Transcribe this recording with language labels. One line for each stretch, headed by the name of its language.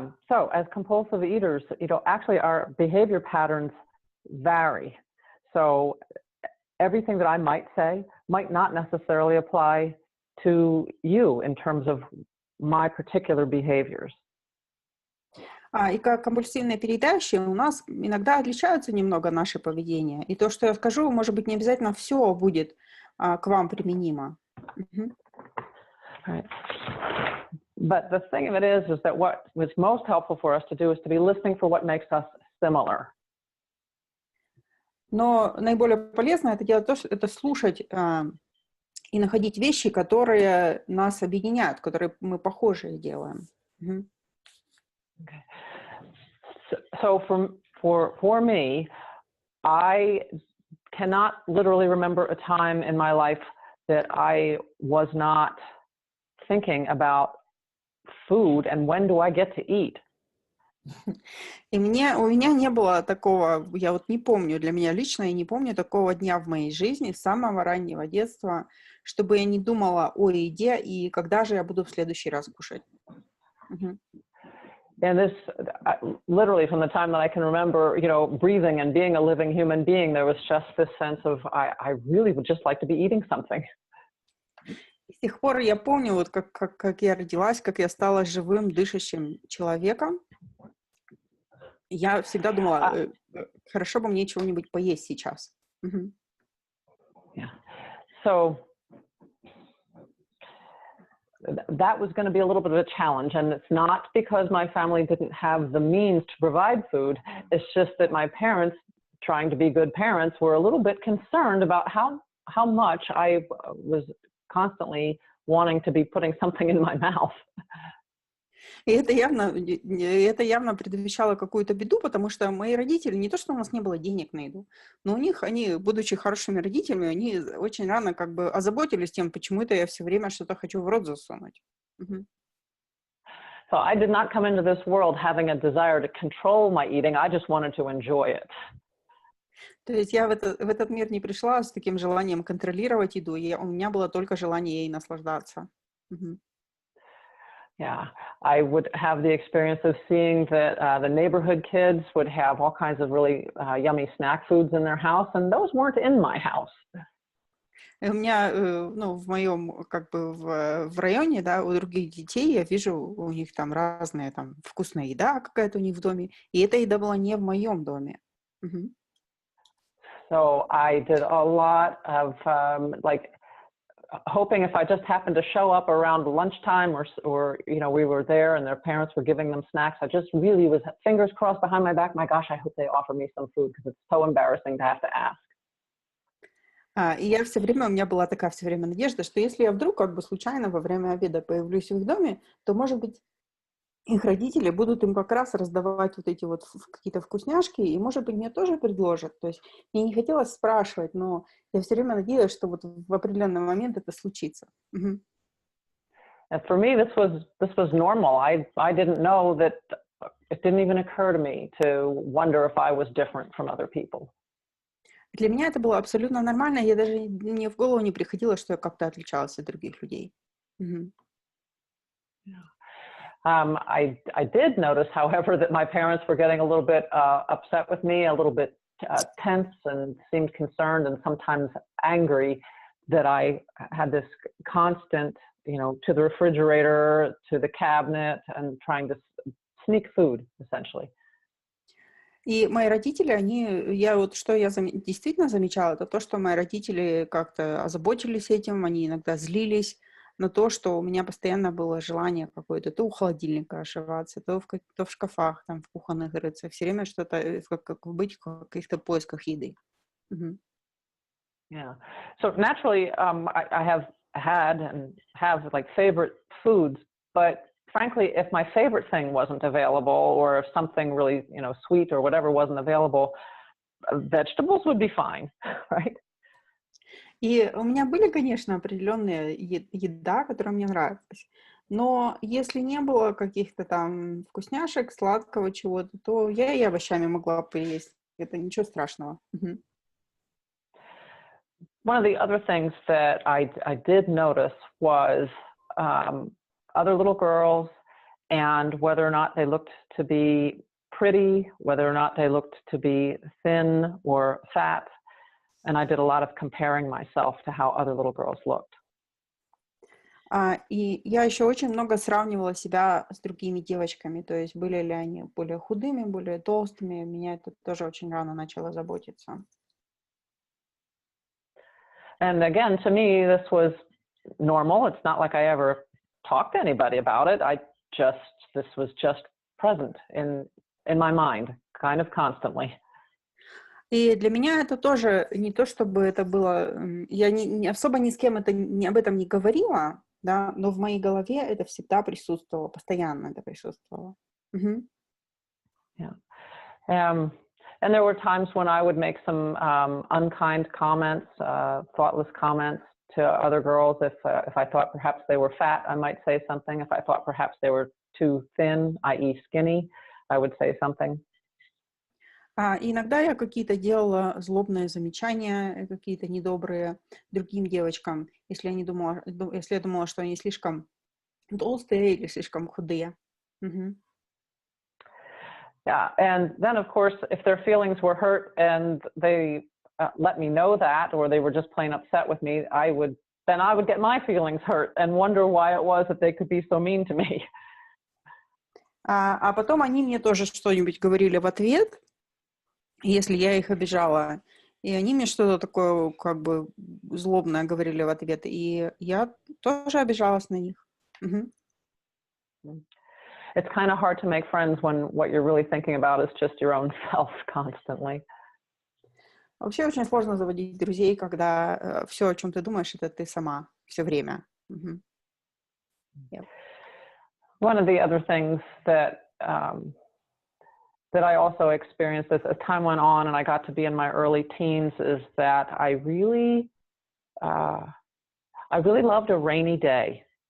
English: So, as compulsive eaters, actually our behavior patterns vary. So, everything that I might say might not necessarily apply to you in terms of my particular behaviors.
Russian: И как компульсивные переедающие у нас иногда отличаются немного наше поведение. И то, что я скажу, может быть, не обязательно все будет к вам применимо.
English: Right. But the thing of it is that what was most helpful for us to do is to be listening for what makes us similar.
Russian: Но наиболее полезно это делать это слушать и находить вещи, которые нас объединяют, которые мы похожие делаем.
English: Okay. So for me, I cannot literally remember a time in my life that I was not thinking about food and when do I get to eat.
Russian: И у меня не было такого, я вот не помню, для меня лично я не помню такого дня в моей жизни с самого раннего детства, чтобы я не думала о еде и когда же я буду в следующий раз кушать. Мгм.
English: And this, literally from the time that I can remember, you know, breathing and being a living human being, there was just this sense of, I really would just like to be eating something.
Russian: И с тех пор я помню, вот как я родилась, как я стала живым, дышащим человеком. Я всегда думала, хорошо бы мне чего-нибудь поесть сейчас. Мгм.
English: Yeah. So that was going to be a little bit of a challenge, and it's not because my family didn't have the means to provide food. It's just that my parents, trying to be good parents, were a little bit concerned about how much I was constantly wanting to be putting something in my mouth.
Russian: И это явно предвещало какую-то беду, потому что мои родители, не то что у нас не было денег на еду, но у них, они, будучи хорошими родителями, они очень рано как бы озаботились тем, почему это я все время что-то хочу в рот засунуть. Мгм.
English: So I did not come into this world having a desire to control my eating. I just wanted to enjoy it.
Russian: То есть я в этот мир не пришла с таким желанием контролировать еду, у меня было только желание ей наслаждаться. Мгм.
English: Yeah, I would have the experience of seeing that the neighborhood kids would have all kinds of really yummy snack foods in their house, and those weren't in my house.
Russian: И у меня, ну, в моем, как бы, в районе, да, у других детей я вижу, у них там разная там вкусная еда какая-то у них в доме, и эта еда была не в моем доме. Мгм.
English: So I did a lot of like hoping if I just happened to show up around lunchtime or you know, we were there and their parents were giving them snacks, I just really was fingers crossed behind my back. My gosh, I hope they offer me some food because it's so embarrassing to have to ask.
Russian: И я все время, у меня была такая все время надежда, что если я вдруг как бы случайно во время обеда появлюсь в их доме, то, может быть, их родители будут им как раз раздавать вот эти вот какие-то вкусняшки, и, может быть, мне тоже предложат. То есть мне не хотелось спрашивать, но я все время надеялась, что вот в определенный момент это случится. Мгм.
English: And for me, this was normal. I didn't know that it didn't even occur to me to wonder if I was different from other people.
Russian: Для меня это было абсолютно нормально, я даже мне в голову не приходило, что я как-то отличалась от других людей. Мгм.
English: I did notice, however, that my parents were getting a little bit upset with me, a little bit tense and seemed concerned and sometimes angry that I had this constant, you know, to the refrigerator, to the cabinet, and trying to sneak food, essentially.
Russian: И мои родители, я вот что я действительно замечала, это то, что мои родители как-то озаботились этим, они иногда злились на то, что у меня постоянно было желание какое-то то у холодильника ошиваться, то в шкафах, там, в кухонных рыться, все время что-то, как быть в каких-то поисках еды. Мгм.
English: Yeah. So naturally, I have had and have like favorite foods, but frankly, if my favorite thing wasn't available, or if something really, you know, sweet or whatever wasn't available, vegetables would be fine, right?
Russian: И у меня были, конечно, определенные еда, которая мне нравилась. Но если не было каких-то там вкусняшек, сладкого чего-то, то я и овощами могла поесть. Это ничего страшного. Мгм.
English: One of the other things that I did notice was other little girls and whether or not they looked to be pretty, whether or not they looked to be thin or fat. And I did a lot of comparing myself to how other little girls looked.
Russian: И я еще очень много сравнивала себя с другими девочками, то есть были ли они более худыми, более толстыми. Меня это тоже очень рано начало заботиться.
English: And again, to me, this was normal. It's not like I ever talked to anybody about it. This was just present in my mind, kind of constantly.
Russian: И для меня это тоже не то, чтобы это было... Я особо ни с кем об этом не говорила, да, но в моей голове это всегда присутствовало, постоянно это присутствовало. Мгм.
English: Yeah. And there were times when I would make some unkind comments, thoughtless comments to other girls. If I thought perhaps they were fat, I might say something. If I thought perhaps they were too thin, i.e. skinny, I would say something.
Russian: Иногда я какие-то делала злобные замечания, какие-то недобрые другим девочкам, если я думала, что они слишком толстые или слишком худые. Мгм.
English: Yeah, and then of course, if their feelings were hurt and they let me know that, or they were just plain upset with me, I would get my feelings hurt and wonder why it was that they could be so mean to me.
Russian: А потом они мне тоже что-нибудь говорили в ответ, если я их обижала. И они мне что-то такое как бы злобное говорили в ответ. И я тоже обижалась на них. Мгм.
English: It's kind of hard to make friends when what you're really thinking about is just your own self constantly.
Russian: Вообще очень сложно заводить друзей, когда все, о чем ты думаешь, это ты сама все время. Мгм. Yep.
English: One of the other things that I also experienced as time went on and I got to be in my early teens is that I really loved a rainy day.